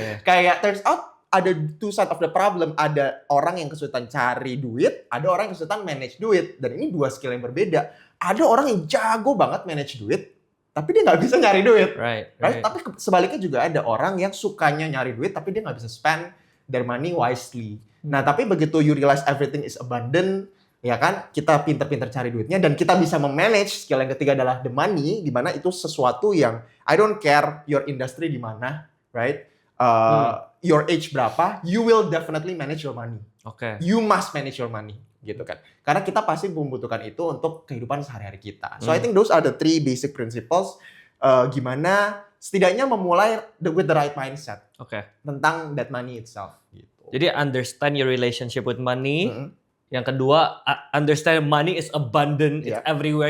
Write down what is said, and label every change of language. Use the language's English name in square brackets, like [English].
[Indonesian] Kayak [English] turns out, ada two side of the problem. [Indonesian] Ada orang yang kesulitan cari duit, ada orang yang kesulitan manage duit. Dan ini dua skill yang berbeda. Ada orang yang jago banget manage duit, tapi dia nggak bisa nyari duit. [English] Right? [Indonesian] Tapi sebaliknya juga ada orang yang sukanya nyari duit, tapi dia nggak bisa [English] spend their money wisely. [Indonesian] Nah, tapi begitu [English] you realize everything is abundant, [Indonesian] ya kan, kita pinter-pinter cari duitnya, dan kita bisa memanage. Skill yang ketiga adalah the money, di mana itu sesuatu yang [English] I don't care your industry [Indonesian] di mana, right? [English] Your age [Indonesian] berapa, [English] you will definitely manage your money. You must manage your money, [Indonesian] gitu kan. Karena kita pasti membutuhkan itu untuk kehidupan sehari-hari kita. [English] So I think those are the three basic principles. [Indonesian] Gimana setidaknya memulai [English] with the right mindset tentang that money itself. Gitu. Jadi understand your relationship with money. [Indonesian] Yang kedua, [English] understand money is abundant, it's everywhere.